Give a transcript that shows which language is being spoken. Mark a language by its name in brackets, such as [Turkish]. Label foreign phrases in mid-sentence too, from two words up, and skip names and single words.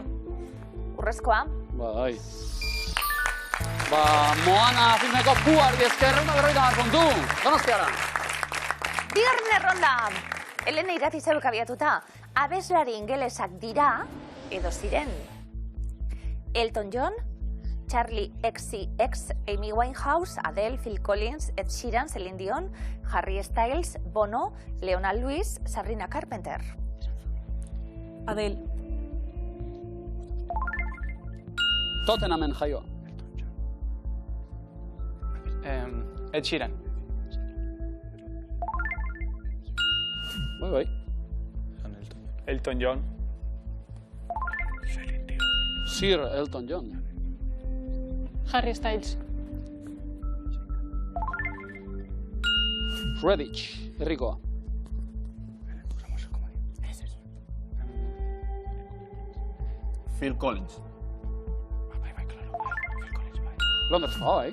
[Basque] Urrezkoa. Bai. Moana filmeko Puari esker, 150 puntu. Donostiara. Bigarren erronda. Elena Irati zeuek abiatuta, abeslari ingelesak dira, edo ziren. Elton John, Charlie XCX, Amy Winehouse, Adele, Phil Collins, Ed Sheeran, Celine Dion, Harry Styles, Bono, Leona Lewis, Sabrina Carpenter. Adele. Tottenhamen jaioa. Ed Sheeran. Bai. Elton John. Sir Elton John. Harry Styles. Redditch, herrikoa. Phil Collins. Londreskoa, bai.